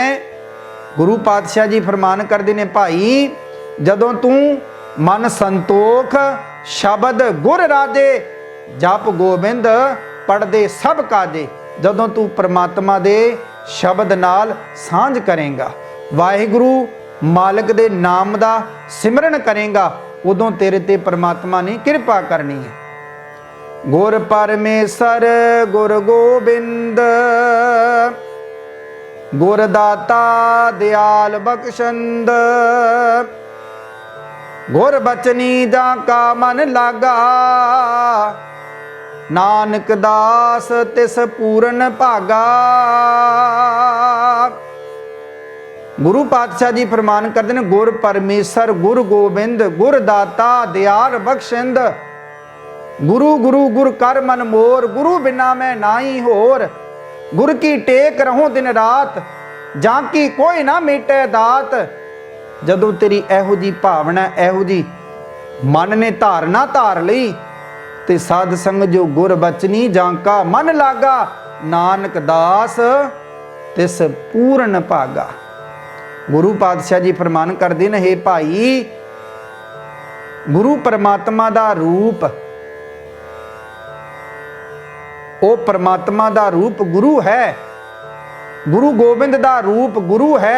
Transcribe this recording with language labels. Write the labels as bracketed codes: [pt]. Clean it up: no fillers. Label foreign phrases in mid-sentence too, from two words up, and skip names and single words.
[pa] ਗੁਰੂ ਪਾਤਸ਼ਾਹ ਜੀ ਫ਼ੁਰਮਾਨ ਕਰਤੇ ਨੇ, ਭਾਈ ਜਦੋਂ ਤੂੰ ਮਨ ਸੰਤੋਖ ਸ਼ਬਦ ਗੁਰ ਰਾਜੇ ਜਪਿ ਗੋਬਿੰਦੁ ਪੜ੍ਹਦੇ ਸਭ ਕਾਜੇ। ਜਦੋਂ ਤੂੰ ਪਰਮਾਤਮਾ ਦੇ ਸ਼ਬਦ ਨਾਲ ਸਾਂਝ ਕਰੇਂਗਾ, ਵਾਹਿਗੁਰੂ ਮਾਲਿਕ ਦੇ ਨਾਮ ਦਾ ਸਿਮਰਨ ਕਰੇਂਗਾ, ਉਦੋਂ ਤੇਰੇ ਤੇ ਪਰਮਾਤਮਾ ਨੇ ਕਿਰਪਾ ਕਰਨੀ ਹੈ। ਗੁਰ ਪਰਮੇਸਰੁ ਗੁਰ ਗੋਬਿੰਦੁ ਗੁਰ ਦਾਤਾ ਦਇਆਲ ਬਖਸਿੰਦੁ। ਗੁਰ ਬਚਨੀ ਜਾ ਕਾ ਮਨੁ ਲਾਗਾ ਨਾਨਕ ਦਾਸ ਤਿਸੁ ਪੂਰਨ ਭਾਗਾ। ਗੁਰੂ ਪਾਤਸ਼ਾਹ ਜੀ ਫ਼ੁਰਮਾਨ ਕਰਤੇ ਹੈਂ, ਗੁਰ ਪਰਮੇਸਰੁ ਗੁਰ ਗੋਬਿੰਦੁ ਗੁਰ ਦਾਤਾ ਦਇਆਲ ਬਖਸਿੰਦੁ। ਗੁਰੁ ਗੁਰੁ ਗੁਰੁ ਕਰਿ ਮਨ ਮੋਰ, ਗੁਰੂ ਬਿਨਾ ਮੈ ਨਾਹੀ ਹੋਰ। ਗੁਰ ਕੀ ਟੇਕ ਰਹਹੁ ਦਿਨੁ ਰਾਤਿ, ਜਾ ਕੀ ਕੋਇ ਨ ਮੇਟੈ ਦਾਤਿ। ਜਦੋਂ ਤੇਰੀ ਇਹੋ ਜਿਹੀ ਭਾਵਨਾ ਇਹੋ ਜਿਹੀ ਮਨ ਨੇ ਧਾਰਨਾ ਧਾਰ ਲਈ ਤੇ ਸਾਧ ਸੰਗ ਜੋ ਗੁਰ ਬਚਨੀ ਜਾ ਕਾ ਮਨੁ ਲਾਗਾ ਨਾਨਕ ਦਾਸ ਤਿਸੁ ਪੂਰਨ ਭਾਗਾ। ਗੁਰੂ ਪਾਤਸ਼ਾਹ ਜੀ ਫ਼ੁਰਮਾਨ ਕਰਤੇ ਹੈਂ, ਹੇ ਭਾਈ ਗੁਰੂ ਪਰਮਾਤਮਾ ਦਾ ਰੂਪ, ਓ ਪਰਮਾਤਮਾ ਦਾ ਰੂਪ ਗੁਰੂ ਹੈ। ਗੁਰੂ ਗੋਬਿੰਦ ਦਾ ਰੂਪ ਗੁਰੂ ਹੈ।